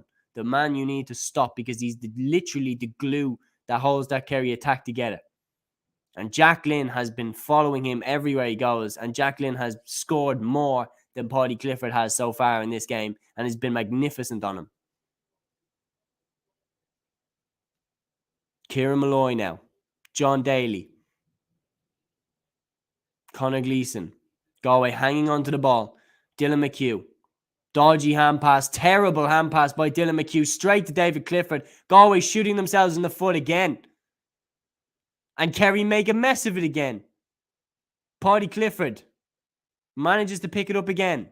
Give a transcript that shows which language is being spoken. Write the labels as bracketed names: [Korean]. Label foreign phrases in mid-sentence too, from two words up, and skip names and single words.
[English] The man you need to stop, because he's literally the glue that holds that Kerry attack together. And Jack Glynn has been following him everywhere he goes. And Jack Glynn has scored more than Paddy Clifford has so far in this game and has been magnificent on him. Kieran Malloy now. John Daly. Conor Gleeson. Galway hanging onto the ball. Dylan McHugh. Dodgy hand pass. Terrible hand pass by Dylan McHugh. Straight to David Clifford. Galway shooting themselves in the foot again. And Kerry make a mess of it again. Paddy Clifford manages to pick it up again.